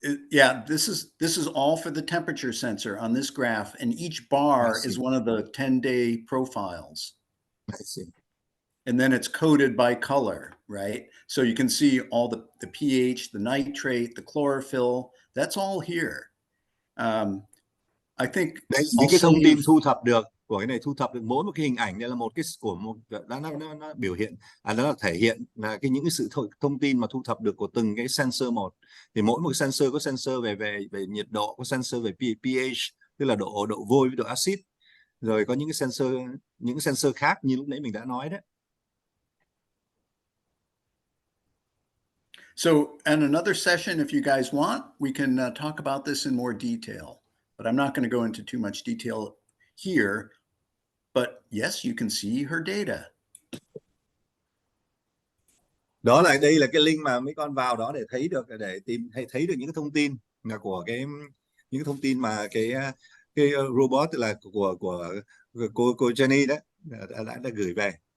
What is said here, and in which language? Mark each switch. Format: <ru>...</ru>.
<en>Yeah, this is all for the temperature sensor on this graph, and each bar is one of the 10-day profiles. I see. And then it's coded by color, right? So you can see all the pH, the nitrate, the chlorophyll, that's all here. I think</en> <vi>đấy, những cái thông tin thu thập được của cái này, thu thập được mỗi một cái hình ảnh này là một cái của một nó biểu hiện, nó là thể hiện là những cái sự thông tin mà thu thập được của từng cái sensor một. Thì mỗi một cái sensor có sensor về nhiệt độ, có sensor về pH, tức là độ vôi với độ axit, rồi có những cái sensor khác như lúc nãy mình đã nói đấy.</vi> <en>So in another session, if you guys want, we can talk about this in more detail, but I'm not going to go into too much detail here. But yes, you can see her data.</en> <vi>Đó là đây là cái link mà mấy con vào đó để thấy được, để tìm hay thấy được những cái thông tin là của những cái thông tin mà cái robot là của cô Jenny đó đã gửi về.</vi>